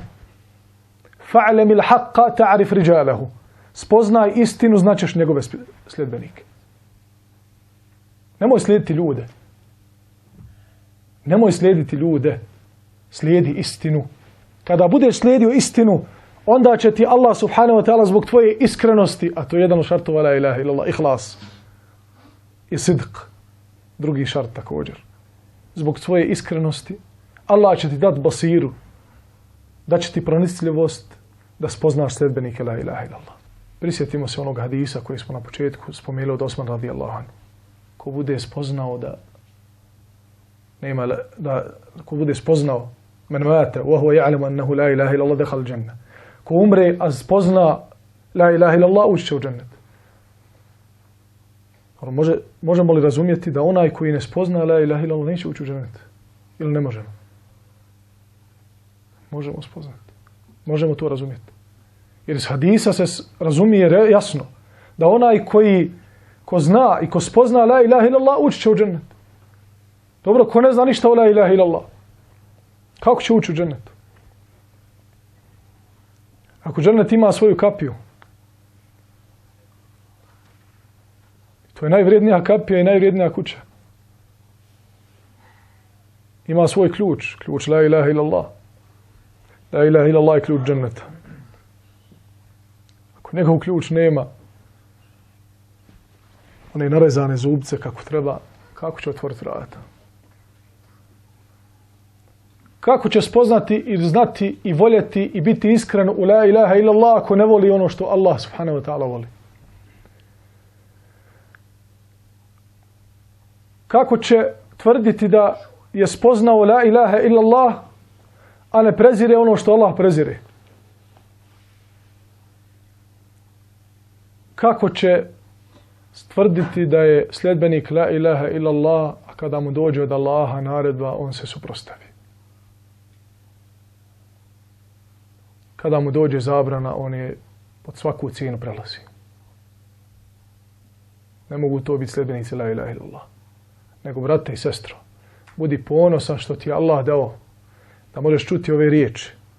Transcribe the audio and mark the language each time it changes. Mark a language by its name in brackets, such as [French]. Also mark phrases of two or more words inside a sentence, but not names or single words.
[Arabic] فاعلم الحق تعرف رجاله. [Bosnian] Spoznaj istinu, značeš njegove sljedbenike. Nemoj slijediti ljude. Nemoj slijediti ljude. Slijedi istinu. Kada budeš slijedio istinu, onda će ti Allah [Arabic] سبحانه وتعالى [Bosnian] zbog tvoje iskrenosti, a to je jedan od šartova [Arabic] لا إله إلا الله, [Bosnian] ihlas i sidq, drugi šart također. Zbog tvoje iskrenosti, Allah će ti dati basiru, da će ti pronicljivost da spoznaš sljedbenike [Arabic] لا إله إلا الله. [Bosnian] Prisjetimo se onog hadisa koji smo na početku spomenuli od Osman [Arabic] رضي الله عنه. [Bosnian] Ko bude spoznao ko bude spoznao [Arabic] من مات وهو يعلم أنه لا إله إلا الله دخل الجنة. [Bosnian] Ko umre a spozna [Arabic] لا إله إلا الله [Bosnian] ući će u džennet. Možemo li razumjeti da onaj koji ne spozna [Arabic] لا إله إلا الله [Bosnian] neće ući u džennet? Ili ne možemo? Možemo spoznati. Možemo to razumjeti. Jer iz hadisa se razumije jasno da onaj ko zna i ko spozna [Arabic] لا إله إلا الله [Bosnian] ući će u džennet. Dobro, ko ne zna ništa o [Arabic] لا إله إلا الله, [Bosnian] kako će ući u džennet? Ako džennet ima svoju kapiju, to je najvrijednija kapija i najvrijednija kuća. ima svoj ključ, ključ [Arabic] لا إله إلا الله. لا إله إلا الله [Bosnian] je ključ dženneta. Ako nekog ključ nema, one narezane zubce kako treba, kako će otvoriti vrata? Kako će spoznati i znati i voljeti i biti iskren u [Arabic] لا إله إلا الله [Bosnian] ako ne voli ono što Allah [Arabic] سبحانه وتعالى [Bosnian] voli? Kako će tvrditi da je spoznao [Arabic] لا إله إلا الله, [Bosnian] a ne prezire ono što Allah prezire? Kako će tvrditi da je sljedbenik [Arabic] لا إله إلا الله, [Bosnian] a kada mu dođe od Allaha naredba, on se suprotstavi? Kada mu dođe zabrana, on je pod svaku cijenu prelazi. Ne mogu to biti sljedbenici [Arabic] لا إله إلا الله. [Bosnian] Nego, brate i sestro, budi ponosan što ti je Allah dao da možeš čuti ove riječi.